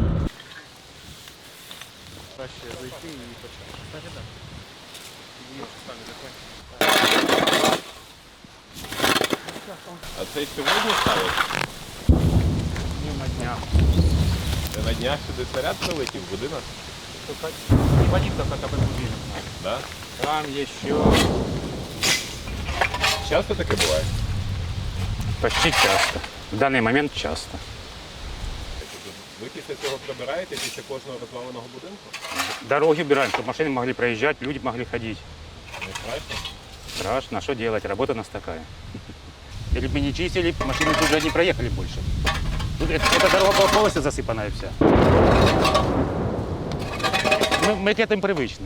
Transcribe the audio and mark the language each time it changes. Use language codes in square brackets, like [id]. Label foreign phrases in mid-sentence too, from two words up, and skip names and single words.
[uk] А це сьогодні ставить? Ні, на днях. Ти на днях сюди снаряд прилетів в будинок? [ru] Водитель хотя бы убили. Да? Там еще... [uk] Часто таке буває? [ru] Почти часто. [uk] В даний момент часто. Ви після цього прибираєте після кожного розваленого будинку? [ru] Дороги убираем, чтобы машины могли проезжать, люди могли ходить. Не страшно? Страшно, а что делать? Работа у нас такая. Если бы мы не чистили, машины тут же не проехали больше. Тут эта дорога была полностью засыпанная вся. Мы к этому привычны.